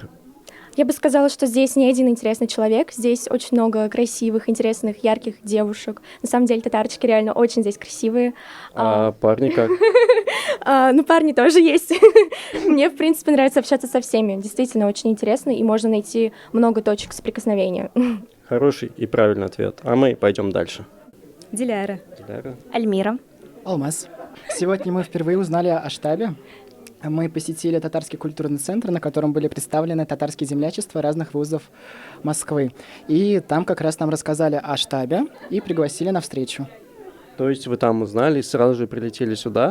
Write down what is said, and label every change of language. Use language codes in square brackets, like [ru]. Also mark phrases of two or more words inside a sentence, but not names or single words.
[ru] Я бы сказала, что здесь не один интересный человек, здесь очень много красивых, интересных, ярких девушек. На самом деле татарочки реально очень здесь красивые. А парни как? Ну, парни тоже есть. Мне, в принципе, нравится общаться со всеми. Действительно, очень интересно, и можно найти много точек соприкосновения. Хороший и правильный ответ. А мы пойдем дальше. Диляра. Диляра. Альмира. Алмаз. Сегодня мы впервые узнали о штабе. Мы посетили Татарский культурный центр, на котором были представлены татарские землячества разных вузов Москвы. И там как раз нам рассказали о штабе и пригласили на встречу. То есть вы там узнали и сразу же прилетели сюда?